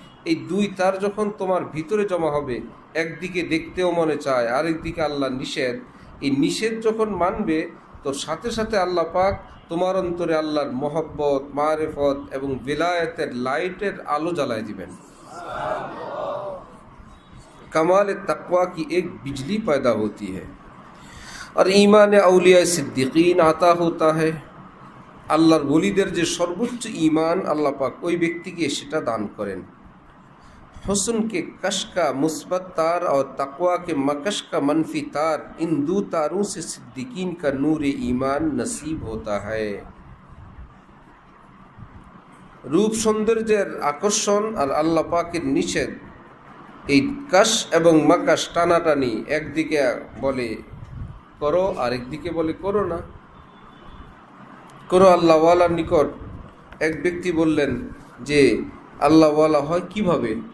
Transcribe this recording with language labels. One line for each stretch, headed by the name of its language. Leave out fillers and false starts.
Bangla: এই দুই তার যখন তোমার ভিতরে জমা হবে, একদিকে দেখতেও মনে চায়, আরেকদিকে আল্লাহ নিষেধ। এই নিষেধ যখন মানবে, তো সাথে সাথে আল্লাহ পাক তোমার অন্তরে আল্লাহর মোহব্বত, মারিফত এবং বিলায়েতের লাইটের আলো জ্বালায় দিবেন।
Hindi: कमाल तकवा की एक बिजली पैदा होती है और ईमान अउलिया सिद्दीकीन आता होता है।
Bangla: আল্লাহর ওলিদের যে সর্বোচ্চ ঈমান আল্লাহ পাক ওই ব্যক্তিকে সেটা দান করেন।
Hindi: हुस्न के कश का मुस्बत तार और तकवा के मकश का मनफी तार, इन दो तारों से सिद्दीकीन का नूर ईमान नसीब होता है।
Bangla: रूप सौंदर्যের আকর্ষণ আর আল্লাহ পাকের নিষেধ, এই কাশ এবং মাকাশ টানাটানি, একদিকে বলে করো আরেকদিকে বলে করো না। করো আল্লাহওয়ালার নিকট এক ব্যক্তি বললেন যে আল্লাহওয়ালা হয় কিভাবে?